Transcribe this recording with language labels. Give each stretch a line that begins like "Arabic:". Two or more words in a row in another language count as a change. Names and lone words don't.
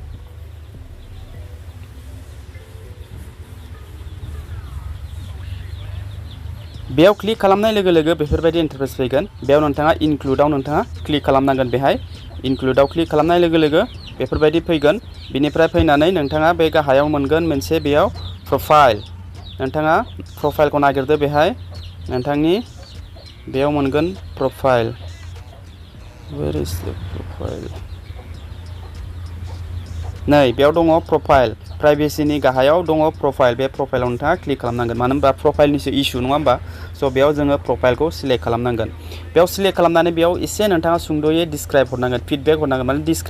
Bodo: बेयाव क्लिक खालामनाय लोगो लोगो बेफोरबायदि इन्टारफेस फैगोन बेयाव नोंथाङा इनक्लुडआव नोंथाङा क्लिक खालामनांगोन बेहाय इनक्लुडआव क्लिक खालामनाय लोगो लोगो बेफोरबायदि फैगोन बिनिफ्राय फैनानै नोंथाङा बे गाहायाव मोनगोन मोनसे बेयाव प्रफाइल नोंथाङा प्रफाइलखौ नागिरदो बेहाय नोंथांनि बेयाव मोनगोन प्रफाइल
English: where is the profile
Bodo: नै बेयाव दङ प्रफाइल प्राइभेसिनि गाहायाव दङ प्रफाइल बे प्रफाइलाव नोंथाङा क्लिक खालामनांगोन मानो होनबा प्रफाइलनिसो इस्यु नङा होमबा स' बेयाव जोङो प्रफाइलखौ सिलेक्ट खालामनांगोन बेयाव सिलेक्ट खालामनानै बेयाव एसे नोंथाङा सुंद'यै डिसक्राइब हरनांगोन फिडबेक हरनांगोन माने डिसक्राइब